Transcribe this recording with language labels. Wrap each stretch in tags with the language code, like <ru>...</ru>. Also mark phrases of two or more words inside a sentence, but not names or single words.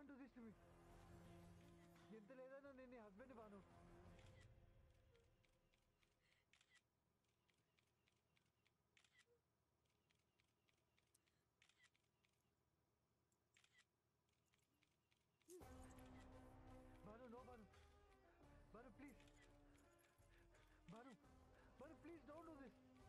<en>this to me.</en> <te>ఎంత లేదన్నా నేను నీ హస్బెండ్ బాను.</te> <en>Banu, no, Banu. Banu, please. Banu, Banu, please don't do this.</en>